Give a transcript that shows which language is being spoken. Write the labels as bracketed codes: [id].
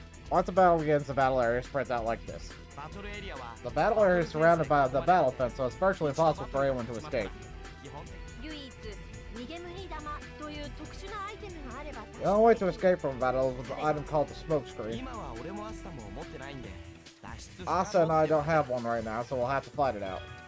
[en] Once the battle begins, the battle area spreads out like this. The battle area is surrounded by the battle fence, so it's virtually impossible for anyone to escape. [ja] 唯一、逃げ無理玉という特殊なアイテムがあれば [en] The only way to escape from a battle is with an item called the smoke screen. [ja] 今は俺もアスタも持ってないんで脱出 [en] Asa and I don't have one right now, so we'll have to fight it out.